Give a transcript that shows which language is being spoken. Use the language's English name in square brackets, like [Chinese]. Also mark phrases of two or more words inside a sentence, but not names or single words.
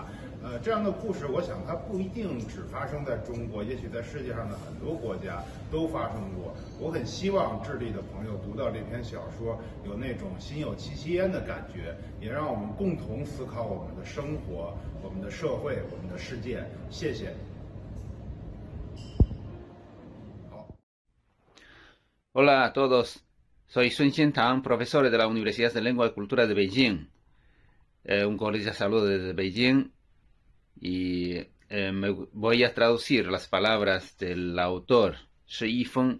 [Chinese] 这样的故事，我想它不一定只发生在中国，也许在世界上的很多国家都发生过。我很希望智利的朋友读到这篇小说，有那种心有戚戚焉的感觉，也让我们共同思考我们的生活、我们的社会、我们的世界。谢谢。好。 [Spanish] Hola a todos, soy Sun Xintang, profesor de la Universidad de Lengua y Cultura de Beijing. Un cordial saludo desde Beijing. Y me voy a traducir las palabras del autor, Shi Yifeng.